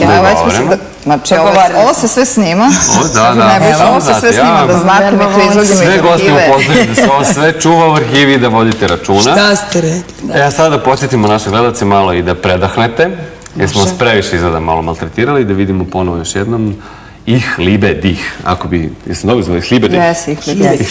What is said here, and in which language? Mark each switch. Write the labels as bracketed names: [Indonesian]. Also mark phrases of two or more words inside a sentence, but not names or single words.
[Bosnian] Odlično. Znači, ovo se sve snima. Ovo se sve snima, da znate, mi to izvodimo iz arhive. Sve gostimo pozdraviti, da se ovo sve čuva u arhivi i da vodite računa. Šta ste rekli? Ja sada da podsjetimo naše gledalce malo i da predahnete, jer smo vas previše izgleda malo maltretirali, da vidimo ponovo još jednom Ich liebe dich. Ako bi, jesam dobro zvali, Ich liebe dich? Jesi, Ich liebe dich.